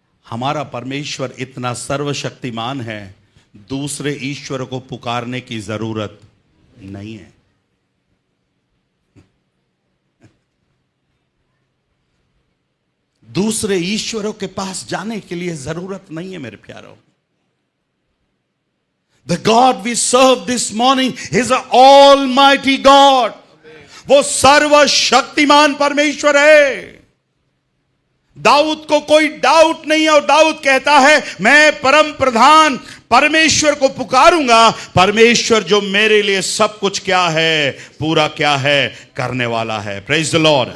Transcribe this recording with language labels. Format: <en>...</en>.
<hi>हमारा परमेश्वर इतना सर्वशक्तिमान है, दूसरे ईश्वर को पुकारने की जरूरत नहीं है। दूसरे ईश्वरों के पास जाने के लिए जरूरत नहीं है मेरे प्यारों।</hi> <en>The God we serve this morning is an almighty God.</en> <hi>वो सर्वशक्तिमान परमेश्वर है। दाऊद को कोई डाउट नहीं है और दाऊद कहता है मैं परम प्रधान परमेश्वर को पुकारूंगा। परमेश्वर जो मेरे लिए सब कुछ क्या है, पूरा क्या है, करने वाला है।</hi> <en>Praise the Lord.</en>